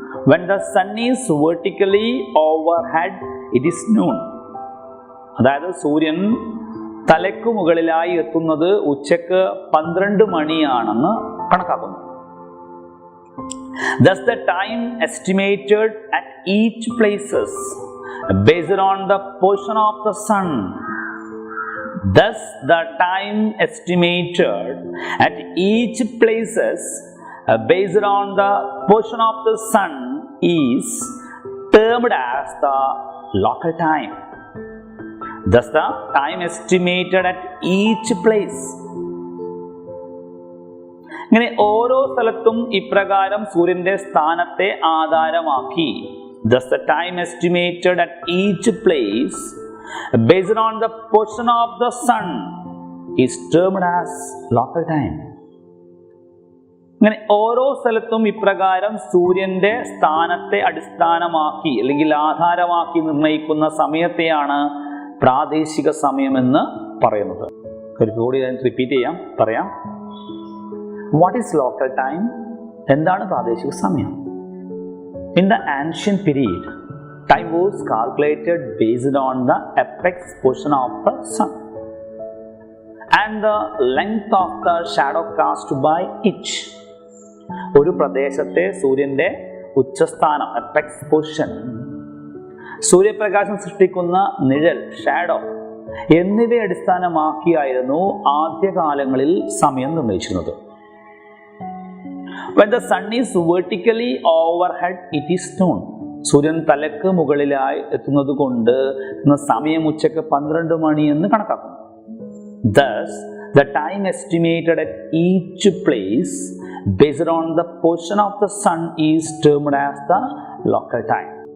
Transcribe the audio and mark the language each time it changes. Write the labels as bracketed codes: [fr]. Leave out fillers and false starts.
[en] When the sun is vertically overhead, it is noon. [ml] അതായത് സൂര്യൻ തലക്ക് മുകളിലായി എത്തുന്നത് ഉച്ചക്ക് 12 മണിയാണെന്ന് കണക്കാക്കുന്നു. [en] Thus the time estimated at each places based on the position of the sun. Thus the time estimated at each places based on the position of the sun is termed as the local time. Thus the time estimated at each place. [ml] ഇങ്ങനെ ഓരോ സ്ഥലത്തും ഇപ്രകാരം സൂര്യന്റെ സ്ഥാനത്തെ ആധാരമാക്കി [en] thus the time estimated at each place based on the position of the sun is termed as local time. [ml] ഇങ്ങനെ ഓരോ സ്ഥലത്തും ഇപ്രകാരം സൂര്യന്റെ സ്ഥാനത്തെ അടിസ്ഥാനമാക്കി അല്ലെങ്കിൽ ആധാരമാക്കി നിർണ്ണയിക്കുന്ന സമയത്തെയാണ് പ്രാദേശിക സമയം എന്ന് പറയുന്നത്. ഒരിക്കൽ ഞാൻ റിപ്പീറ്റ് പറയാം. [en] What is local time? [ml] എന്താണ് പ്രാദേശിക സമയം? [en] In the ancient period, time was calculated based on the apex position of the sun and the length of the shadow cast by it. [ml] ഒരു പ്രദേശത്തെ സൂര്യന്റെ ഉച്ചസ്ഥാനം, അപ്പെക്സ് പൊസിഷൻ, സൂര്യപ്രകാശം സൃഷ്ടിക്കുന്ന നിഴൽ, ഷാഡോ എന്നിവയെ അടിസ്ഥാനമാക്കിയായിരുന്നു ആദ്യകാലങ്ങളിൽ സമയം നിർണ്ണയിച്ചിരുന്നത്. [en] When the sun is vertically overhead, it is noon. [ml] സൂര്യൻ തലക്ക് മുകളിലായി എത്തുന്നത് കൊണ്ട് സമയം ഉച്ചക്ക് 12 മണി എന്ന് കണക്കാക്കുന്നു. [en] Thus, the time estimated at each place based on the position of the sun is termed as the local time.